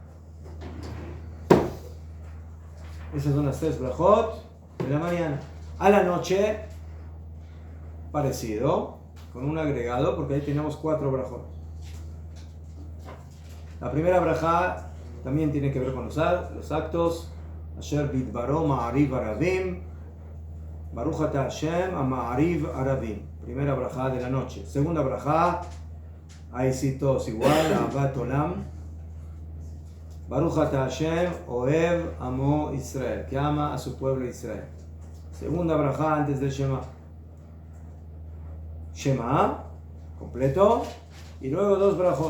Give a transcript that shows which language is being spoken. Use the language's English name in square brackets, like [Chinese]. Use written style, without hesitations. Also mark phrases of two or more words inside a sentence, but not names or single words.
[Spanish] Esas son las tres brajot de la mañana. A la noche, parecido, con un agregado, porque ahí tenemos 4 brajot. La primera braja también tiene que ver con los actos. [Hebrew] אשר בדברו מעריב ערבים, ברוך אתה השם מעריב ערבים. [Spanish] Primera braja de la noche. Segunda braja, ahí sí todos igual, [Hebrew] אהבת עולם. ברוך אתה השם אוהב עמו ישראל, [Spanish] que ama a su pueblo Israel. Segunda braja antes del Shema. Shema, completo, y luego 2 brajot.